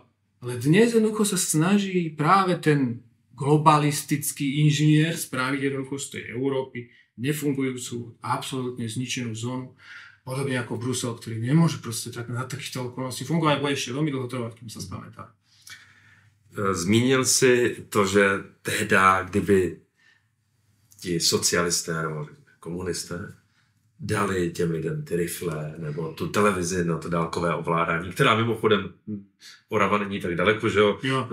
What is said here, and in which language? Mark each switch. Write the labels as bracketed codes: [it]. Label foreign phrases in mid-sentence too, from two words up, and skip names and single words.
[sk] Ale dnes jednoducho sa snaží práve ten globalistický inžinier spraviť jednoducho z tej Európy nefungujúcu, absolútne zničenú zónu, podobne ako Brusel, ktorý nemôže proste tak na takýchto okolností fungovať, bude ešte veľmi dlho trvať, kým sa spamätá. [cs] Zmínil si to, že tehda, kdyby ti socialisté nebo komunisté dali těm lidem ty rifle nebo tu televizi na to dálkové ovládání, která mimochodem Orava není tak daleko, že jo?